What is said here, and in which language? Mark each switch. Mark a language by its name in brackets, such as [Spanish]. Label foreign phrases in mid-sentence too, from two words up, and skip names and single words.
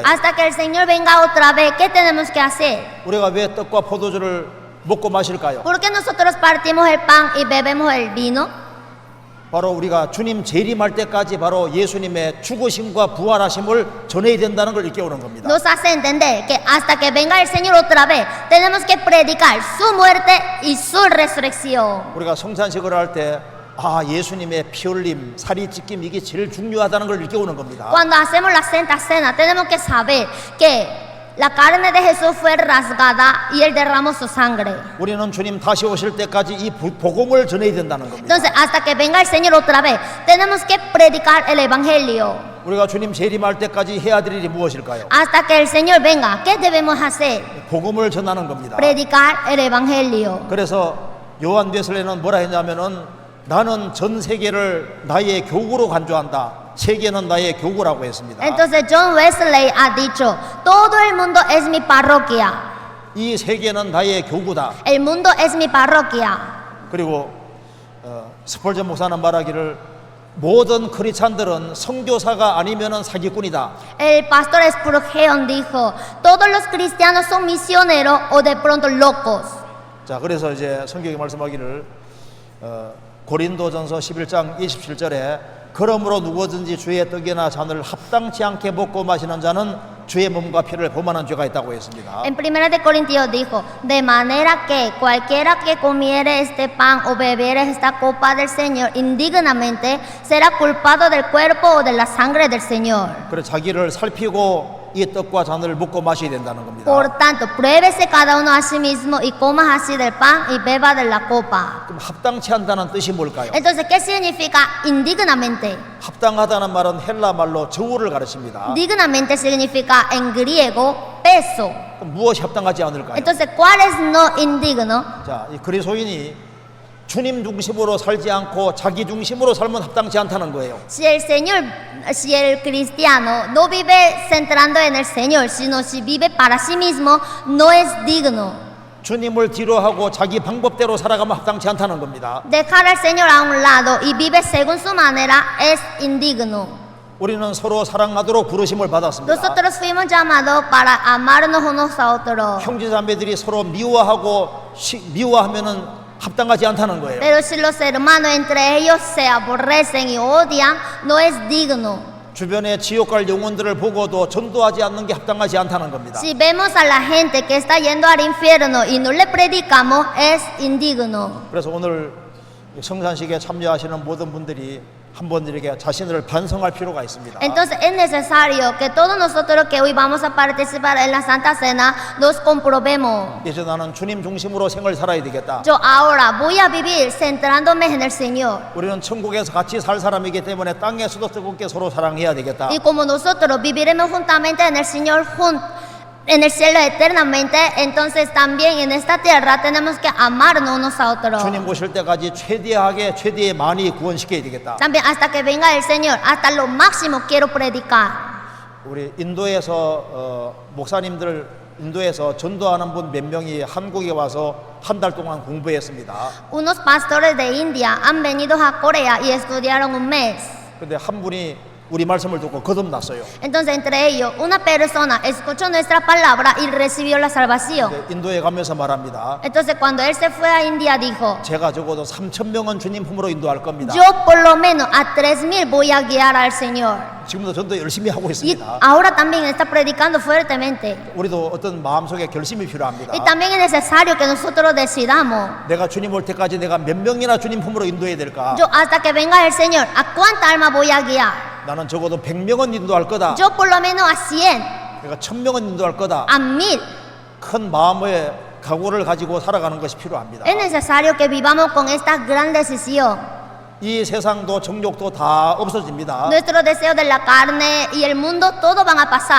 [Spanish] Hasta que el Señor venga otra vez, ¿qué tenemos que hacer? [Korean] 우리가 왜 떡과 포도주를 먹고 마실까요? [Spanish] ¿Por qué nosotros partimos el pan y bebemos el vino? [Korean] 바로 우리가 주님 재림할 때까지 바로 예수님의 죽으심과 부활하심을 전해야 된다는 걸 일깨우는 겁니다. [Spanish] Nos hace entender que hasta que venga el Señor otra vez, tenemos que predicar su muerte y su resurrección. [Korean] 우리가 성찬식을 할 때 예수님의 피 흘림, 살이 찢김 이게 제일 중요하다는 걸 일깨우는 겁니다. [Spanish] Cuando hacemos la Santa Cena, tenemos que saber que la carne de Jesús fue rasgada y Él derramó su sangre. [Korean] 우리는 주님 다시 오실 때까지 이 복음을 전해야 된다는 겁니다. [Spanish] Entonces, hasta que venga el Señor otra vez, tenemos que predicar el Evangelio. [Korean] 우리가 주님 재림할 때까지 해야 될 일이 무엇일까요? [Spanish] Hasta que el Señor venga, ¿qué debemos hacer? [Korean] 복음을 전하는 겁니다. [Spanish] Predicar el Evangelio. [Korean] 그래서 요한 웨슬레는 뭐라 했냐면은 나는 전 세계를 나의 교구로 간주한다. 세계는 나의 교구라고 했습니다. [Spanish] Entonces John Wesley ha dicho, todo el mundo es mi parroquia. [Korean] 이 세계는 나의 교구다. [Spanish] El mundo es mi parroquia. [Korean] 그리고 스펄전 목사는 말하기를 모든 크리스찬들은 선교사가 아니면은 사기꾼이다. [Spanish] El pastor Spurgeon dijo, todos los cristianos son misioneros o de pronto locos. [Korean] 자, 그래서 이제 성경이 말씀하기를 고린도전서 11장 27절에 그러므로 누구든지 주의 떡이나 잔을 합당치 않게 먹고 마시는 자는 주의 몸과 피를 범하는 죄가 있다고 했습니다. [Spanish] En 1 de Corintios dijo, de manera que cualquiera que comiere este pan o bebiere esta copa del Señor indignamente será culpado del cuerpo o de la sangre del Señor. [Korean] 그래 자기를 살피고 이 떡과 잔을 먹고 마셔야 된다는 겁니다. [Spanish] Por tanto, pruébese cada uno a sí mismo y coma así del pan y beba de la copa. [Korean] 그럼 합당치 않다는 뜻이 뭘까요? [Spanish] Entonces, ¿qué significa indignamente? [Korean] 합당하다는 말은 헬라 말로 저울을 가르칩니다. [Spanish] Dignamente significa en griego peso. [Korean] 그럼 무엇이 합당하지 않을까요? [Spanish] Entonces, ¿cuál es no indigno? [Korean] 자, 이 그리스도인이 주님 중심으로 살지 않고 자기 중심으로 살면 합당치 않다는 거예요. [Spanish] Si el cristiano no vive centrando en el Señor, sino si vive para sí mismo, no es digno. [Korean] 주님을 뒤로 하고 자기 방법대로 살아가면 합당치 않다는 겁니다. [Spanish] Dejar al Señor a un lado y vive según su manera es indigno. [Korean] 우리는 서로 사랑하도록 부르심을 받았습니다. [Spanish] Nosotros fuimos llamados para amarnos unos a otros. [Korean] 형제자매들이 서로 미워하면은 합당하지 않다는 거예요. [Spanish] Pero si los hermanos entre ellos se aborrecen y odian, no es digno. [Korean] 주변에 지옥 갈 영혼들을 보고도 전도하지 않는 게 합당하지 않다는 겁니다. [Spanish] Si vemos a la gente que está yendo al infierno y no le predicamos, es indigno. [Korean] 그래서 오늘 성산식에 참여하시는 모든 분들이 한번 이렇게 자신을 반성할 필요가 있습니다. [Spanish] Entonces es necesario que todos nosotros que hoy vamos a participar en la Santa Cena nos comprobemos. [Korean] 이제 나는 주님 중심으로 생을 살아야 되겠다. [Spanish] Yo ahora voy a vivir centrándome en el Señor. [Korean] 우리는 천국에서 같이 살 사람이기 때문에 땅에서도 뜨겁게 서로 사랑해야 되겠다. [Spanish] Y como nosotros viviremos juntamente en el Señor, en el cielo eternamente, entonces también en esta tierra tenemos que amarnos unos a otros. [Korean] 주님 오실 때까지 최대의 많이 구원시켜야 되겠다. [Spanish] También hasta que venga el Señor, hasta lo máximo quiero predicar. [Korean] 우리 인도에서 목사님들 인도에서 전도하는 분 몇 명이 한국에 와서 한 달 동안 공부했습니다. [Spanish] Unos pastores de India han venido a Corea y estudiaron un mes. [Korean] 근데 한 분이 우리 말씀을 듣고 거듭났어요. [Spanish] Entonces entre ellos una persona escuchó nuestra palabra y recibió la salvación. [Korean] 근데 인도에 가면서 말합니다. [Spanish] Entonces cuando él se fue a India dijo, [Korean] 제가 적어도 3,000명은 주님 품으로 인도할 겁니다. [Spanish] yo por lo menos a 3,000 voy a guiar al Señor. [Korean] 지금도 전도 열심히 하고 [Spanish] Y [Korean] 있습니다. [Spanish] ahora también está predicando fuertemente. [Korean] 우리도 어떤 마음속에 결심이 필요합니다. [Spanish] Y también es necesario que nosotros decidamos, [Korean] 내가 주님 올 때까지 내가 몇 명이나 주님 품으로 인도해야 될까? [Spanish] yo hasta que venga el Señor, ¿a cuánta alma voy a guiar? [Korean] 나는 적어도 100명은 인도할 거다. [Spanish] Yo por lo menos a 100, [Korean] 내가 1,000명은 인도할 거다. [Spanish] a 1,000. [Korean] 큰 마음의 각오를 가지고 살아가는 것이 필요합니다. [Spanish] Es necesario que vivamos con esta gran decisión. [Korean] 이 세상도 정욕도 다 없어집니다. [Spanish] Nuestros deseos de la carne y el mundo, todo van a pasar.